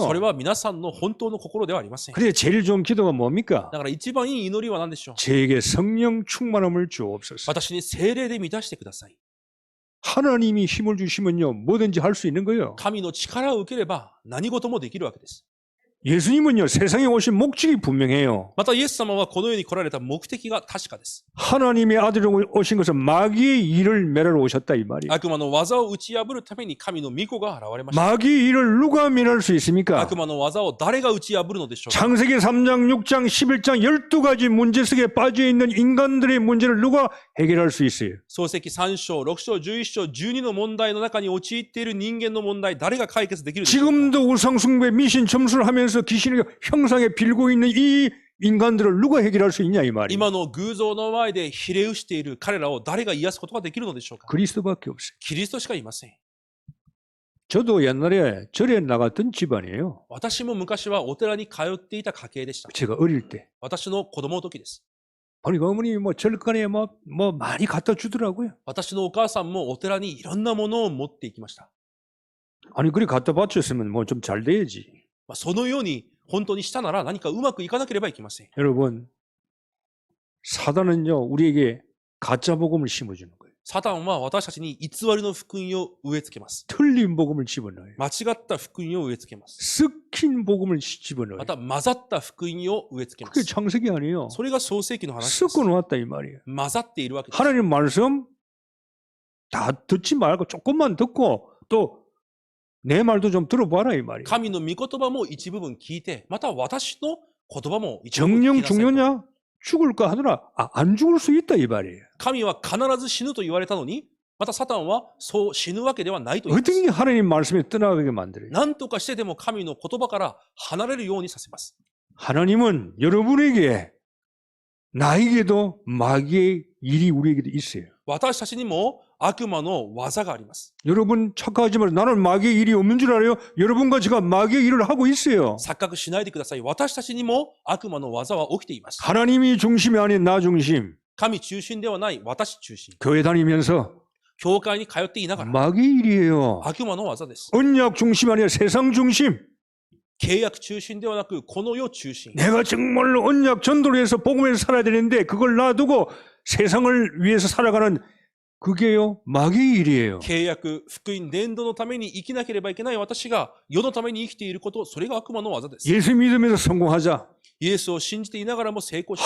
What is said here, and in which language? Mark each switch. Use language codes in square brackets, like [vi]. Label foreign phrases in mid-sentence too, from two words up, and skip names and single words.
[ja] それは皆さんの本当の心ではありません。 [ko] 그래서 제일 좋은 기도가 뭡니까? [ja] だから一番いい祈りは何でしょう？ [ko] 제게 성령 충만함을 주옵소서. [ja] 私に聖霊で満たしてください。 [ko] 하나님이 힘을 주시면요 뭐든지 할 수 있는 거예요. [ja] 神の力を受ければ何事もできるわけです。 [ko] 예수님은요 세상에 오신 목적이 분명해요. [ja] またイエス様はこの世に来られた目的が確かです。 [ko] 하나님의 아들로 오신 것은 마귀의 일을 멸하러 오셨다 이 말이에요. [ja] 悪魔の技を打ち破るために神の御子が現れました。 [ko] 마귀의 일을 누가 멸할 수 있습니까? [ja] 悪魔の技を誰が打ち破るのでしょうか？ [ko] 창세기 3장, 6장, 11장 12가지 문제 속에 빠져있는 인간들의 문제를 누가 해결할 수 있어요? [ja] 創世記3章、6章、11章、12の問題の中に陥っている人間の問題、誰が解決できるでしょうか？ [ko] 지금도 우상숭배 미신 점수를 하면서 귀신의 형상에 빌고 있는 이 인간들을 누가 해결할 수 있냐 이 말이에요. [ja] 今の偶像の前でひれ伏している彼らを誰が癒すことができるのでしょうか？ [ko] 그리스도밖에 없어요. [ja] キリストしかいません。 [ko] 저도 옛날에 절에 나갔던 집안이에요. [ja] 私も昔はお寺に通っていた家系でした。 [ko] 제가 어릴 때. [ja] 私の子供の時です。 [ko] 보니까 어머니 뭐 절간에 뭐 많이 갖다 주더라고요. [ja] 私のお母さんもお寺にいろんなものを持っていきました。 [ko] 아니 그리 갖다 바쳤으면 뭐 좀 잘 돼야지. [ja] そのように本当にしたなら何かうまくいかなければいけません。 [ko] 여러분 사단은요 우리에게 가짜 복음을 심어주는 거예요. [ja] サタンは私たちに偽りの福音を植え付けます。 [ko] 틀린 복음을 집어넣어요. [ja] 間違った福音を植え付けます。 [ko] 섞인 복음을 집어넣어요. [ja] また混ざった福音を植え付けま [ko] 그게 [ja] す。 [ko] 창세기 아니에요. [ja] それが創世記の話です。 [ko] 섞어 놓았다 이 말이에요. [ja] 混ざっているわけです。 [ko] 하나님 말씀 다 듣지 말고 조금만 듣고 또 내 말도 좀 들어봐라 이 말이에요. [ja] 神の御言葉も一部分聞いて、また私の言葉も一部分聞 [ko] 정령 [ja] きなさいと。 [ko] 죽느냐? 죽을까 하더라. 안 죽을 수 있다 이 말이에요. [ja] 神は必ず死ぬと言われたのに、またサタンはそう死ぬわけではないと言います。 [ko] 어떻게 하나님 말씀에 떠나가게 만들어요? [ja] 何とかしてでも神の言葉から離れるようにさせます。 [ko] 하나님은 여러분에게 나에게도 마귀의 일이 우리에게도 있어요. [ja] 私たちにも悪魔の技があります。 [ko] 여러분 착각하지 마세요. 나는 마귀의 일이 없는 줄 알아요? 여러분과 제가 마귀의 일을 하고 있어요. [ja] 錯覚しないでください。私たちにも悪魔の技は起きています。 [ko] 하나님이 중심이 아닌 나 중심. [ja] 神中心ではない私中心。 [ko] 교회 다니면서 [ja] 教会に通っていながら [ko] 마귀의 일이에요. [ja] 悪魔の技です。 [ko] 언약 중심 아니라 세상 중심. [ja] 契約中心ではなくこの世中心。 [ko] 내가 정말로 언약 전도를 해서 복음에서 살아야 되는데 그걸 놔두고 세상을 위해서 살아가는 그게요 마귀의 일이에요. [ja] 契約、福音、伝道のために生きなければいけない私が世のために生きていること、それが悪魔の技です。 [ko] 예수 믿으면서 성공하자. [ja] イエスを信じていながらも成功し、